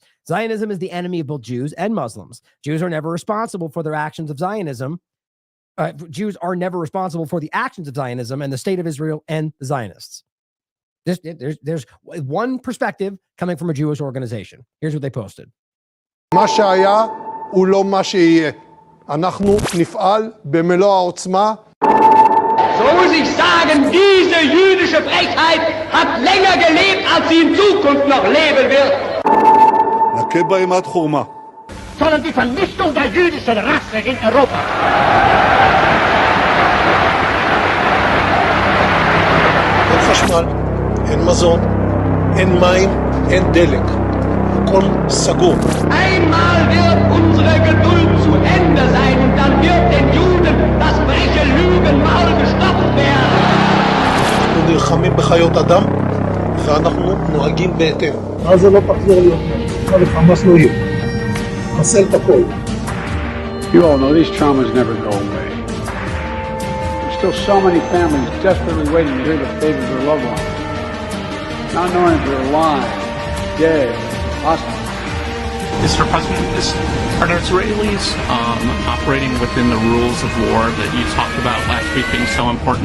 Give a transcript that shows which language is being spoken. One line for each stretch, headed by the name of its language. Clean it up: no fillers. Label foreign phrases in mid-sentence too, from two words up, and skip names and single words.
English: Zionism is the enemy of both Jews and Muslims. Jews are never responsible for their actions of Zionism. Jews are never responsible for the actions of Zionism and the state of Israel and the Zionists. There's one perspective coming from a Jewish organization. Here's what they posted.
Hebrew: מה שהיה הוא לא מה שיהיה. אנחנו נפעל במלוא העוצמה.
German: So muss ich sagen, diese jüdische Frechheit hat länger gelebt, als sie in Zukunft noch leben wird.
Hebrew: נכה בהם עד חורמה.
German: Sondern die Vernichtung der jüdischen Rasse in Europa.
Hebrew: אין חשמל, אין מזון, אין מים, אין דלק. הכל סגור.
German: Einmal wird unsere Geduld zu Ende sein und dann wird den Juden das freche Lügenmaul gestopft werden.
Hebrew: אנחנו נלחמים בחיות אדם ואנחנו נוהגים בהתאם. אז זה לא תחזור להיות מה לחמאס לא יהיה. חסל את הכל.
English: You all know these traumas never go away. There's still so many families desperately waiting to hear the fate of their loved ones. Not knowing if they're alive, dead, hostile. Mr. President, are Israelis operating within the rules of war that you talked about last week being so important?